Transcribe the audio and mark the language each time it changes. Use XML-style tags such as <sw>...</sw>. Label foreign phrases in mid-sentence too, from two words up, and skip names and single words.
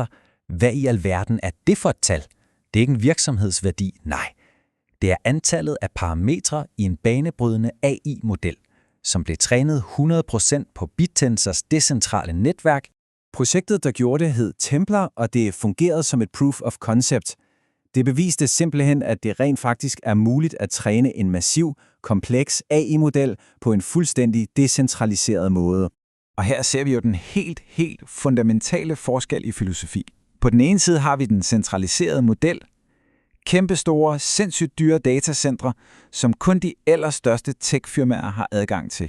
<da>Hvad i alverden er det for et tal? Det er ikke en virksomhedsværdi, nej. Det er antallet af parametre i en banebrydende AI-model, som blev trænet 100% på BitTensors decentrale netværk. Projektet, der gjorde det, hed Templar, og det fungerede som et</da> <en>proof of concept.</en> <da>Det beviste simpelthen, at det rent faktisk er muligt at træne en massiv, kompleks AI-model på en fuldstændig decentraliseret måde. Og her ser vi jo den helt fundamentale forskel i filosofi. På den ene side har vi den centraliserede model, kæmpestore, sindssygt dyre datacentre, som kun de allerstørste tech-firmaer har adgang til.</da>